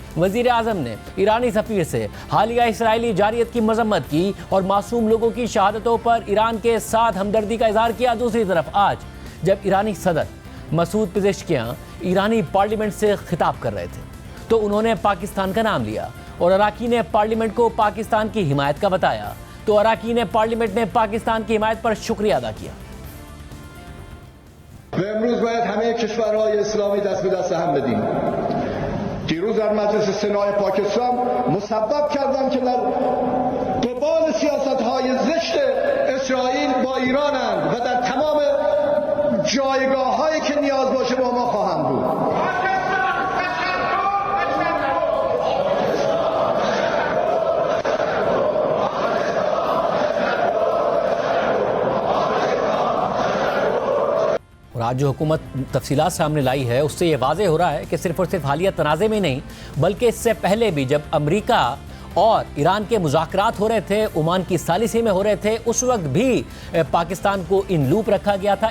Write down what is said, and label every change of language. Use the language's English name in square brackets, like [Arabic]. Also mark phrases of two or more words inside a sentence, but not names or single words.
[Urdu] وزیر اعظم نے ایرانی سفیر سے حالیہ اسرائیلی جارحیت کی مذمت کی اور معصوم لوگوں کی شہادتوں پر ایران کے ساتھ ہمدردی کا اظہار کیا. دوسری طرف آج جب ایرانی صدر مسعود پزشکیان ایرانی پارلیمنٹ سے خطاب کر رہے تھے تو انہوں نے پاکستان کا نام لیا اور اراکین پارلیمنٹ کو پاکستان کی حمایت کا بتایا تو اراکین پارلیمنٹ نے پاکستان کی حمایت پر شکریہ ادا کیا. [Persian] امروز باید همه کشورهای اسلامی دست به دست هم بدیم. دیروز در مجلس سنای پاکستان مسبب کردم که در قبال سیاست‌های زشت اسرائیل با ایرانند و در تمام جایگاه‌هایی که نیاز باشه با ما خواهند بود. [Urdu] اور آج جو حکومت تفصیلات سامنے لائی ہے اس سے یہ واضح ہو رہا ہے کہ صرف اور صرف حالیہ تنازعے میں نہیں بلکہ اس سے پہلے بھی جب امریکہ اور ایران کے مذاکرات ہو رہے تھے، عمان کی ثالثی میں ہو رہے تھے، اس وقت بھی پاکستان کو [English] in loop [Urdu] رکھا گیا تھا.